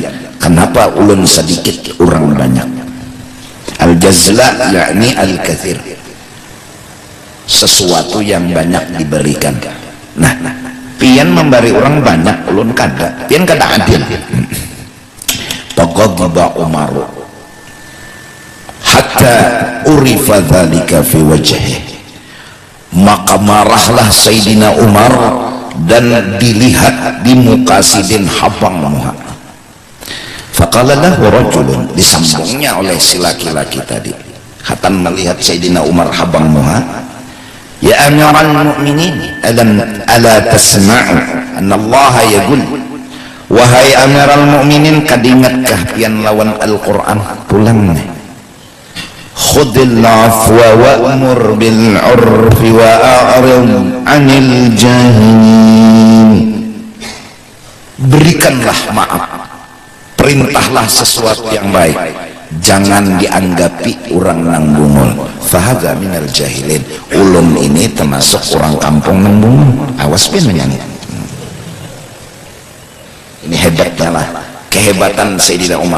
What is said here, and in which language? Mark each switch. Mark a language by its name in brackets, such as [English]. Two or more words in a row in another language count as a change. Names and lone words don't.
[Banjar] Kenapa ulun sedikit orang banyak? [Arabic] الجزل يعني الكثير, [Banjar] sesuatu yang banyak diberikan. Nah, pian memberi orang banyak, ulun kada, pian kada adil. [Arabic] فغضب عمر حتى عرف ذلك في وجهه, [Banjar] maka marahlah Sayyidina Umar dan dilihat di muka Sidin habang muha. [Arabic] فقال له رجل, [Banjar] disambungnya oleh si laki-laki tadi, hatan melihat Sayyidina Umar habang muha, [Arabic] يا أمير المؤمنين، ألا تسمع أن الله يقول, [Banjar] wahai Amirul Mukminin, kadingatkah pian lawan Al-Qur'an pulang nih, [Arabic] خذ العفو وأمر بالعرف وأعرض عن الجاهلين. [Banjar] Berikanlah maaf, perintahlah sesuatu yang baik, jangan dianggapi orang nang bungul. [Arabic] فهذا من الجاهلين, [Banjar] ulun ini termasuk orang kampung nang bungul. Awas pian menyanyi. Ini hebatnya lah, kehebatan Sayyidina Umar.